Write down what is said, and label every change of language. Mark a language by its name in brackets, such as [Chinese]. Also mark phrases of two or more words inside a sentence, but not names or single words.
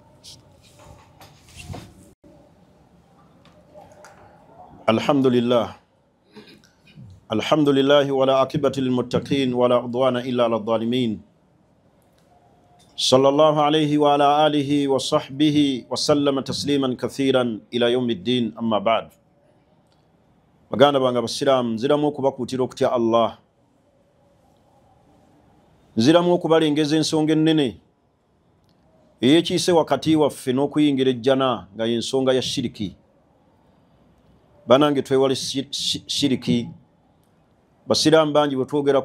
[Arabic] الحمد لله الحمد لله ولا عاقبة للمتقين ولا عدوان إلا على الظالمين صلى الله عليه وعلى آله وصحبه وسلم تسليما كثيرا إلى يوم الدين أما بعد [Ganda] baganda banga basilamu nziramu okubakuutira okutya Allah nziramu okubalengeza ensonga ennene eyekiise wakati waffe n'okuyingira ejjana nga y'ensonga ya shiriki banange twewale shiriki basilamu bangi bwe twogera ku